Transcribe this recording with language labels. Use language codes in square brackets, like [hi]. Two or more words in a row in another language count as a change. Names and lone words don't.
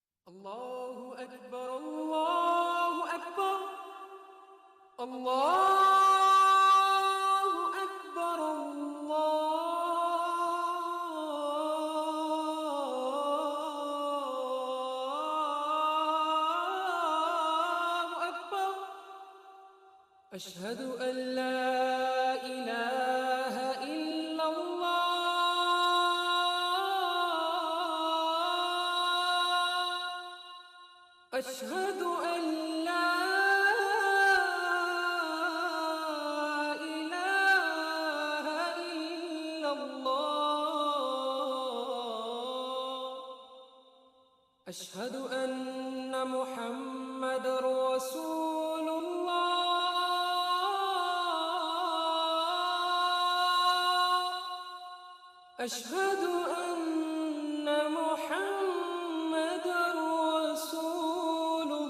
[ar] اللہ اکبر اللہ اکبر اللہ اکبر اللہ اکبر اشہد ان لا الہ الا اللہ اشہد ان لا أشهد أن محمد رسول الله أشهد أن محمد رسول